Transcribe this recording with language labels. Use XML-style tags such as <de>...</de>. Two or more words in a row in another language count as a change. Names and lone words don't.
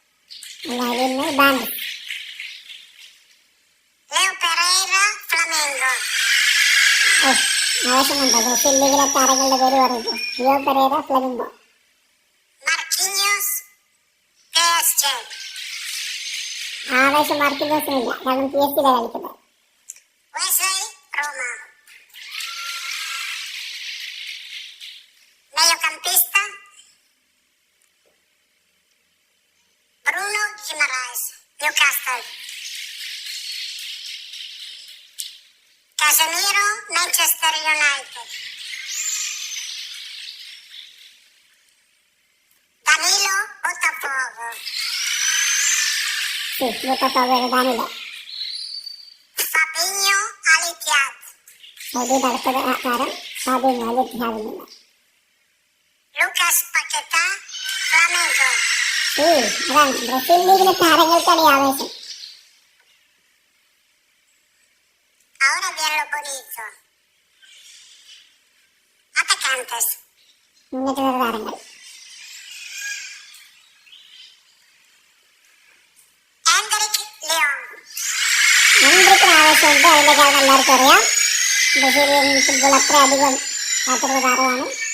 <es>Leo Pereira, Flamengo.</es> <ml>ആവശ്യമുണ്ടോ ബ്രസീൽ ലീഗിലെ താരങ്ങളുടെ പേര് പറയുമ്പോൾ? ലിയോ പെരേര, ഫ്ലമിംഗോ.</ml> <es>Marquinhos, PSG.</es> <ml>ആവേശം മാർക്കിനോസിനില്ല, കാരണം PSG കളിക്കുന്നത്.</ml> <es>Wesley, Roma. Mediocampista, Bruno Guimaraes, Newcastle. Casemiro, Manchester United. Danilo, Botafogo.</es> <ml>എഴുതാനില്ല.</ml> <es>Fabinho, Al Ittihad.</es> <ml>സൗദിയുടെ അടുത്ത താരം ഫാബിഞ്ഞോ അൽ ഇത്തിഹാദിനുള്ള.</ml> <es>Lucas Paquetá, Flamengo.</es> <ml>അതാണ് ബ്രസീൽ ലീഗിലെ താരങ്ങൾക്കാണ് ഈ ആവേശം.</ml> <es>Ahora bien lo bonito. Atacantes.</es> <ml>മുന്നേറ്റ താരങ്ങൾ. എൻട്രിക്കിന് ആവേശമുണ്ട്, അതിന്റെ കാരണം എല്ലാവർക്കും അറിയാം. ബ്രസീലിയൻ ഫുട്ബോൾ അത്രയധികം കാത്തിരുന്ന താരമാണ്.</ml>